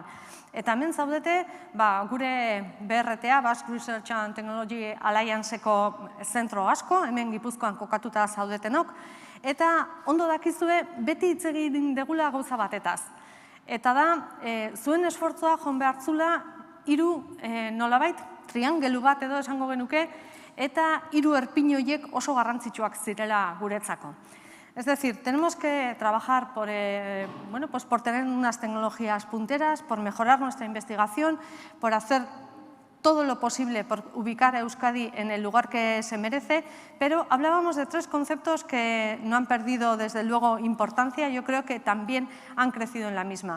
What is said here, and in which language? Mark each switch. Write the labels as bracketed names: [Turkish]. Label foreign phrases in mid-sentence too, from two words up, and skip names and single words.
[Basque] Eta hemen zaudete, gure BRTA, Basque Research and Technology Allianceko zentro asko, hemen Gipuzkoan kokatuta zaudetenok, eta ondo dakizue beti hitz egin degula gauza batetaz. Eta da, zuen esfortzua joan behartzula 3 nolabait, triangelu bat edo esango genuke, eta 3 erpin horiek oso garrantzitsuak zirela guretzako. [Spanish] Es decir, tenemos que trabajar por tener unas tecnologías punteras, por mejorar nuestra investigación, por hacer todo lo posible por ubicar a Euskadi en el lugar que se merece, pero hablábamos de 3 conceptos que no han perdido desde luego importancia, yo creo que también han crecido en la misma.